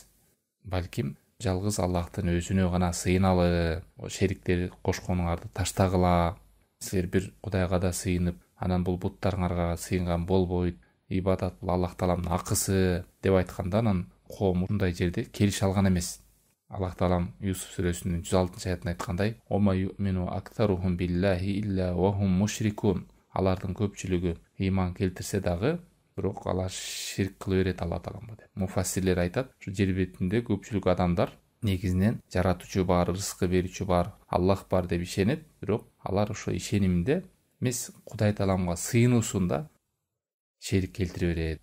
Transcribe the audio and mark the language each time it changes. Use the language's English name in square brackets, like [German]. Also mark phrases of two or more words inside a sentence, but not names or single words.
[Kyrgyz] Балким жалгыз Аллахтын өзүнө гана сыйыналы, шериктери кошконуңарды таштагыла. Силер бир Кудайга да сыйынып, анан бул буттарыңарга сыйынган болбойт. Ибадат бул Аллах Тааламдын акысы деп айтканда анан коом мындай жерде келише алган эмес. Аллах Таалам Юсуф сүрөсүнүн 106-аятында айткандай: [Arabic] وما يؤمن أكثرهم بالله إلا وهم مشركون." [Kyrgyz] Алардын көпчүлүгү ыйман келтирсе дагы, бирок алар ширк кыла берет Аллах Тааламга деп. Муфассирлер айтат, ушу жер бетинде көпчүлүк адамдар негизинен жаратуучу бар, рызкы берүүчү бар, Аллах бар деп ишенет, бирок алар ошо ишенимде эмес, Кудай Тааламга сыйынуусунда шерик келтире берет.